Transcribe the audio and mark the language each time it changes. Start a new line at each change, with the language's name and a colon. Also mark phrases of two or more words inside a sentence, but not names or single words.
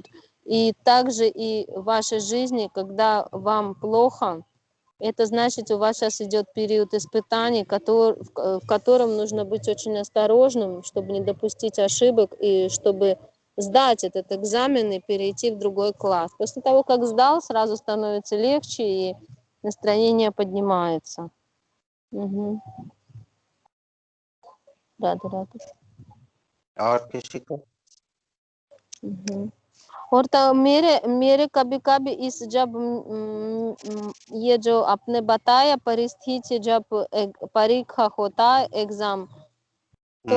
Russian: И также и в вашей жизни, когда вам плохо, это значит, у вас сейчас идет период испытаний, в котором нужно быть очень осторожным, чтобы не допустить ошибок и чтобы сдать этот экзамен и перейти в другой класс. После того, как сдал, сразу становится легче и настроение поднимается.
Hindi: राधे राधे। और किसी को? हम्म। और तो मेरे मेरे कभी कभी इस जब ये जो आपने बताया परिस्थिति, जब परीक्षा होता है एग्जाम, तो